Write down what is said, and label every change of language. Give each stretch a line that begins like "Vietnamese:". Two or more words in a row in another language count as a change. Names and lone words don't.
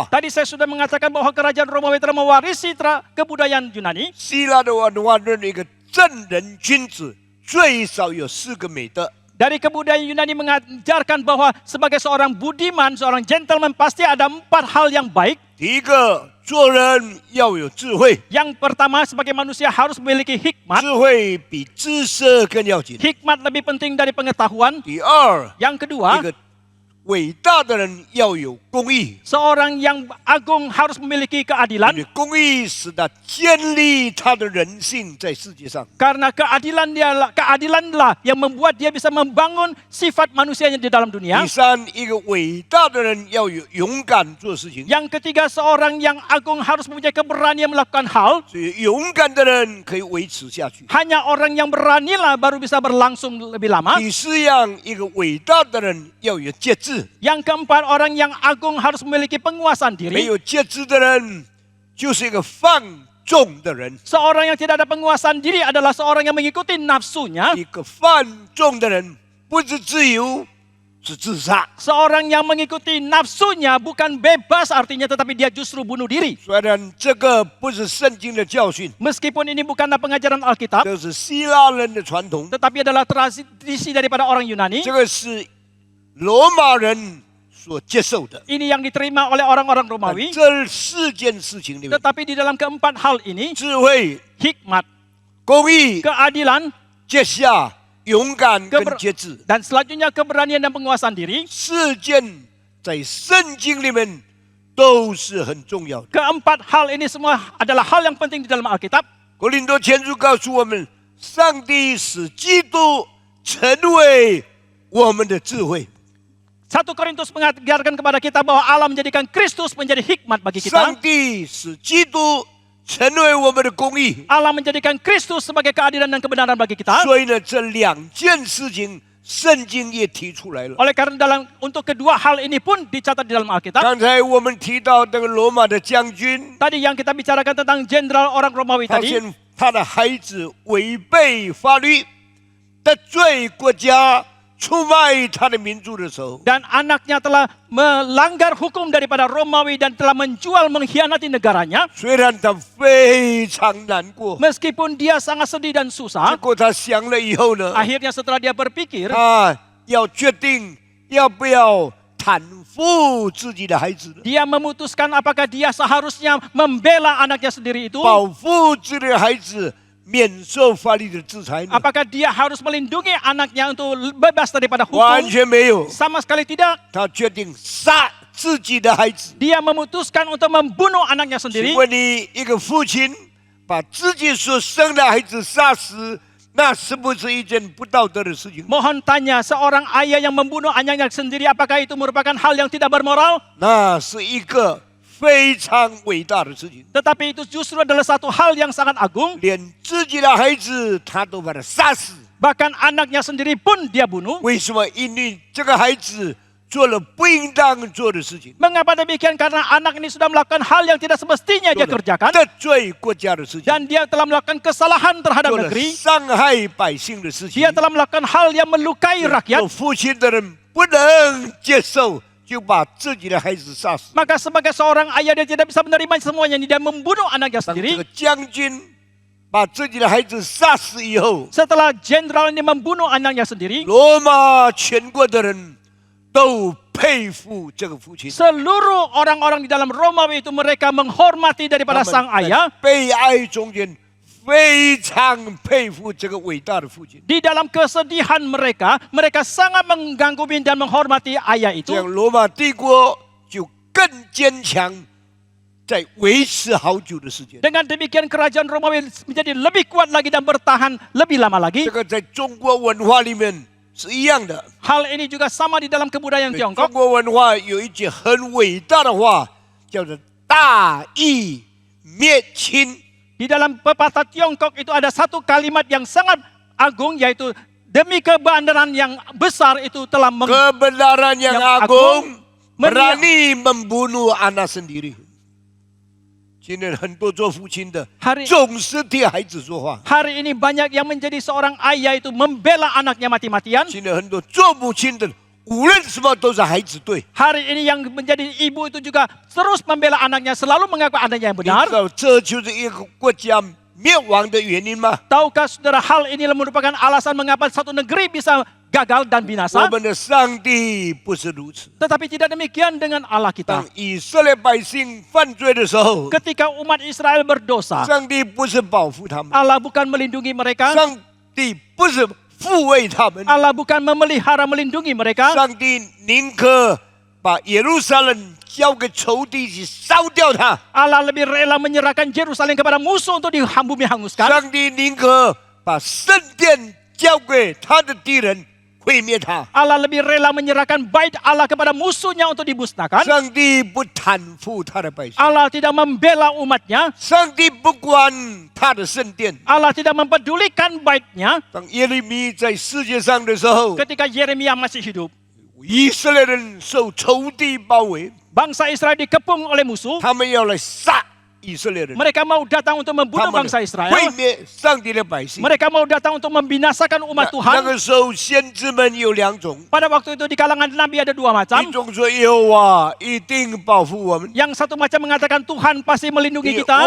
Indonesian: Tadi saya sudah mengatakan bahwa kerajaan Romawi telah mewarisi kebudayaan Yunani.
Chinese: 希腊的文化认为一个正人君子最少有4个美德。
Indonesian: Dari kebudayaan Yunani mengajarkan bahwa sebagai seorang budiman, seorang gentleman pasti ada 4 hal yang baik.
Chinese: 第一个，做人要有智慧，
Indonesian: Yang pertama, sebagai manusia harus memiliki hikmat.
Chinese: 智慧比知识更要紧。
Indonesian: Hikmat lebih penting dari pengetahuan.
Chinese: 第二，
Indonesian: Yang
Chinese: 一
Indonesian: kedua,
Chinese: 个伟大的人要有公义，
Indonesian: seorang yang agung harus memiliki
Chinese: 因
Indonesian: keadilan.
Chinese: 为公义使他建立他的人性在世界上。
Indonesian: Karena keadilanlah yang membuat dia bisa membangun sifat manusianya di dalam dunia.
Chinese: 第三，一个伟大的人要有勇敢做事情，
Indonesian: Yang ketiga, seorang yang agung harus mempunyai keberanian melakukan hal.
Chinese: 所以勇敢的人可以维持下去。
Indonesian: Hanya orang yang beranilah baru bisa berlangsung lebih lama.
Chinese: 第四样，一个伟大的人要有节制，
Indonesian: Yang keempat, orang yang agung harus memiliki penguasaan
Chinese: 没
Indonesian: diri.
Chinese: 有节制的人就是一个放纵的人。
Indonesian: Seorang yang tidak ada penguasaan diri adalah seorang yang mengikuti nafsunya.
Chinese: 一个放纵的人不是自由，是自杀。
Indonesian: Seorang yang mengikuti nafsunya bukan bebas artinya, tetapi dia justru bunuh diri.
Chinese: 虽然这个不是圣经的教训，
Indonesian: Meskipun ini bukanlah pengajaran Alkitab,
Chinese: 这是希腊人的传统，
Indonesian: tetapi adalah tradisi daripada orang Yunani.
Chinese: 这个是罗马人所接受的。
Indonesian: Ini yang diterima oleh orang-orang Romawi.
Chinese: 这四件事情里面，
Indonesian: Tetapi di dalam keempat hal ini,
Chinese: 智慧、
Indonesian: hikmat,
Chinese: 公义、
Indonesian: keadilan,
Chinese: 节下、勇敢跟节制，
Indonesian: dan selanjutnya keberanian dan penguasaan diri.
Chinese: 四件在圣经里面都是很重要的。
Indonesian: Keempat hal ini semua adalah hal yang penting di dalam Alkitab.
Chinese: 哥林多前书告诉我们，上帝使基督成为我们的智慧，
Indonesian: 1 Korintus mengajarkan kepada kita bahwa Allah menjadikan Kristus menjadi hikmat bagi
Chinese: 上
Indonesian: kita.
Chinese: 帝使基督成为我们的公义。
Indonesian: Allah menjadikan Kristus sebagai keadilan dan kebenaran bagi kita.
Chinese: 所以呢，这两件事情，圣经也提出来了。
Indonesian: Oleh karena untuk kedua hal ini pun dicatat di dalam Alkitab.
Chinese: 刚才我们提到那个罗马的将军，
Indonesian: Tadi yang kita bicarakan tentang jenderal orang Romawi
Chinese: 发
Indonesian: tadi.
Chinese: 现他的孩子违背法律，得罪国家，出卖他的民族的时候，
Indonesian: Dan anaknya telah melanggar hukum daripada Romawi dan telah menjual mengkhianati negaranya.
Chinese: 虽然他非常难过，
Indonesian: Meskipun dia sangat sedih dan
Chinese: 结
Indonesian: susah,
Chinese: 果他想了以后呢，
Indonesian: akhirnya setelah dia berpikir,
Chinese: 他要决定要不要袒护自己的孩子呢，
Indonesian: dia memutuskan apakah dia seharusnya membela anaknya sendiri itu,
Chinese: 保护自己的孩子免受法律的制裁呢？
Indonesian: apakah dia harus melindungi anaknya untuk bebas daripada
Chinese: 完
Indonesian: hukum.
Chinese: 全没有，
Indonesian: Sama sekali tidak.
Chinese: 他决定杀自己的孩子。
Indonesian: Dia memutuskan untuk membunuh anaknya
Chinese: 请
Indonesian: sendiri.
Chinese: 问你，一个父亲把自己所生的孩子杀死，那是不是一件不道德的事情？
Indonesian: Mohon tanya, seorang ayah yang membunuh anaknya sendiri, apakah itu merupakan hal yang tidak bermoral?
Chinese: 那是一个非常伟大的事情。
Indonesian: Tetapi itu justru adalah satu hal yang sangat agung.
Chinese: 连自己的孩子他都把他杀死，
Indonesian: Bahkan anaknya sendiri pun dia bunuh.
Chinese: 为什么？因为这个孩子做了不应当做的事情，
Indonesian: Mengapa demikian? Karena anak ini sudah melakukan hal yang tidak semestinya
Chinese: 做
Indonesian: dia
Chinese: 了
Indonesian: kerjakan.
Chinese: 得罪国家的事情，
Indonesian: Dan dia telah melakukan kesalahan terhadap
Chinese: 做了
Indonesian: negeri.
Chinese: 伤害百姓的事情
Indonesian: Dia。telah melakukan hal yang melukai
Chinese: 做
Indonesian: rakyat.
Chinese: 父亲的人不能接受，就把自己的孩子杀死。
Indonesian: Maka sebagai seorang ayah dia tidak bisa menerima semuanya. Dia membunuh anaknya
Chinese: 当这
Indonesian: sendiri.
Chinese: 个将军把自己的孩子杀死以后，
Indonesian: Setelah jenderal ini membunuh anaknya sendiri,
Chinese: 罗马全国的人都佩服这个父亲。
Indonesian: seluruh orang-orang di dalam Romawi itu mereka menghormati
Chinese: 他
Indonesian: daripada
Chinese: 们
Indonesian: sang
Chinese: 在
Indonesian: ayah.
Chinese: 悲哀中间非常佩服这个伟大的父亲。
Indonesian: Di dalam kesedihan mereka, mereka sangat mengganggu dan menghormati ayah
Chinese: 这
Indonesian: itu.
Chinese: 样罗马帝国就更坚强，在维持好久的时间。
Indonesian: Dengan demikian kerajaan Romawi menjadi lebih kuat lagi dan bertahan lebih lama lagi.
Chinese: 这个在中国文化里面是一样的。
Indonesian: Hal ini juga sama di dalam kebudayaan
Chinese: 中
Indonesian: Tiongkok.
Chinese: 国文化有一句很伟大的话，叫做“大义灭亲
Indonesian: Di dalam pepatah Tiongkok itu ada satu kalimat yang sangat agung, yaitu demi kebenaran yang besar itu telah ”， kebenaran yang yang agung agung berani membunuh anak sendiri。
Chinese: 今天很多做父亲的
Indonesian: Hari
Chinese: 总是替孩子说话，
Indonesian: hari ini banyak yang menjadi seorang ayah itu membela anaknya mati-matian.
Chinese: 今天很多做母亲的无论什么都是孩子对。
Indonesian: Hari ini yang menjadi ibu itu juga terus membela anaknya, selalu mengaku anaknya yang
Chinese: 你
Indonesian: benar.
Chinese: 知道这就是一个国家灭亡的原因吗？
Indonesian: Tahukah saudara, hal ini merupakan alasan mengapa satu negeri bisa gagal dan
Chinese: 我
Indonesian: binasa?
Chinese: 们的上帝不是如此。
Indonesian: Tetapi tidak demikian dengan Allah
Chinese: 当
Indonesian: kita.
Chinese: 以色列百姓犯罪的时候，
Indonesian: Ketika umat Israel berdosa,
Chinese: 上帝不是保护他们，
Indonesian: Allah bukan melindungi mereka.
Chinese: 上帝不是抚慰他们，
Indonesian: Allah bukan memelihara melindungi mereka.
Chinese: 上帝宁可把耶路撒冷交给仇敌去烧掉它，
Indonesian: Allah lebih rela menyerahkan Yerusalem kepada musuh untuk bumi hanguskan.
Chinese: 上帝宁可把圣殿交给他的敌人毁灭它。
Indonesian: Allah lebih rela menyerahkan bait Allah kepada musuhnya untuk dimusnahkan.
Chinese: 上帝不袒护他的百姓，
Indonesian: Allah tidak membela umatnya.
Chinese: 上帝不管他的圣殿。
Indonesian: Allah tidak mempedulikan baitnya.
Chinese: 当耶利米在世界上的时候，
Indonesian: Ketika Yeremia masih hidup,
Chinese: 以色列人受仇敌包围，
Indonesian: bangsa Israel dikepung oleh musuh.
Chinese: 他们要来杀以色列人，
Indonesian: Mereka mau datang untuk
Chinese: 他
Indonesian: membunuh
Chinese: 们
Indonesian: bangsa Israel.
Chinese: 毁灭上帝的百姓。
Indonesian: Mereka mau datang untuk membinasakan
Chinese: 那
Indonesian: umat Tuhan.
Chinese: 个时候，先知们有两种，
Indonesian: Pada waktu itu di kalangan Nabi ada dua
Chinese: 一
Indonesian: macam.
Chinese: 种说耶和华一定保护我们，
Indonesian: Yang satu macam mengatakan Tuhan pasti melindungi
Chinese: 因为
Indonesian: kita